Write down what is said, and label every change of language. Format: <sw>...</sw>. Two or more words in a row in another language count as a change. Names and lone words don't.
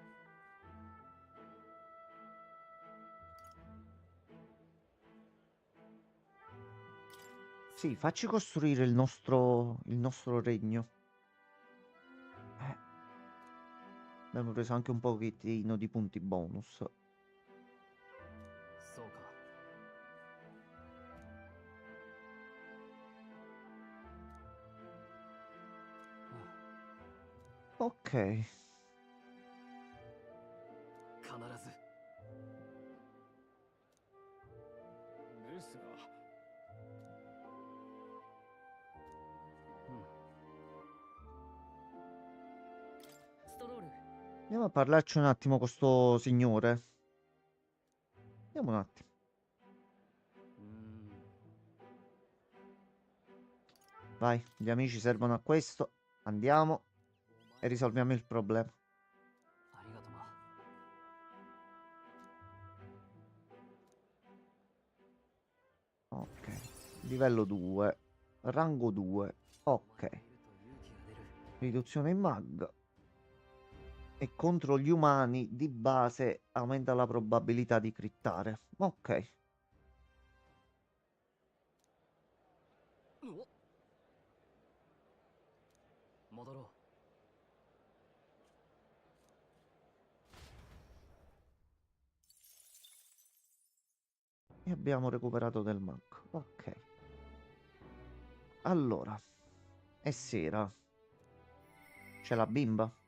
<it>Sì, facci costruire il nostro regno. Abbiamo preso anche un pochettino di punti bonus.</it> <ja>そうか。</ja> <it>Ok.</it> <ja>必ず。ですが、ストロール。</ja> <it>Andiamo a parlarci un attimo con sto signore. Andiamo un attimo. うーん。 Vai, gli amici servono a questo. Andiamo e risolviamo il problema.</it> <ja>ありがとな。</ja> <it>Ok. Livello 2. Rango 2. Ok.</it> <ja>いると勇気が出る。</ja> <it>Riduzione in mag. E contro gli umani di base aumenta la probabilità di crittare. Ok.</it> <ja>お戻ろ</ja> <it>E abbiamo recuperato del mag. Ok. Allora. È sera. C'è la bimba?</it>